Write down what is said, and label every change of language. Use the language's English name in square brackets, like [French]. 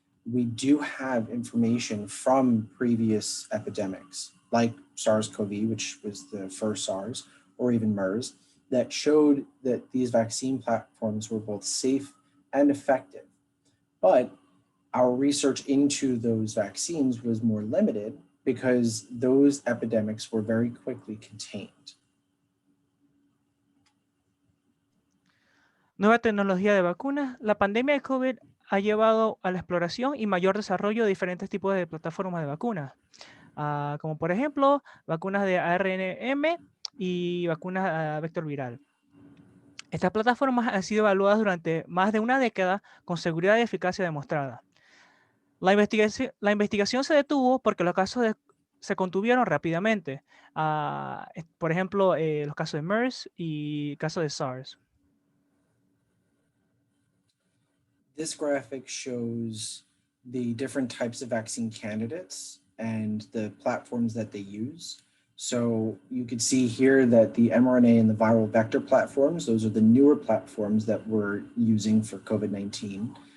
[English] We do have information from previous epidemics like SARS-CoV, which was the first SARS, or even MERS, that showed that these vaccine platforms were both safe and effective. But our research into those vaccines was more limited because those epidemics were very quickly contained. [Spanish] Nueva tecnología de vacunas. La pandemia de COVID ha llevado a la exploración y mayor desarrollo de diferentes tipos de plataformas de vacunas, como por ejemplo vacunas de ARNM y vacunas vector viral. Estas plataformas han sido evaluadas durante más de una década con seguridad y eficacia demostrada. La investigación se detuvo porque los casos se contuvieron rápidamente. Por ejemplo, los casos de MERS y casos de SARS. [English] This graphic shows the different types of vaccine candidates and the platforms that they use. So you can see here that the mRNA and the viral vector platforms, those are the newer platforms that we're using for COVID-19.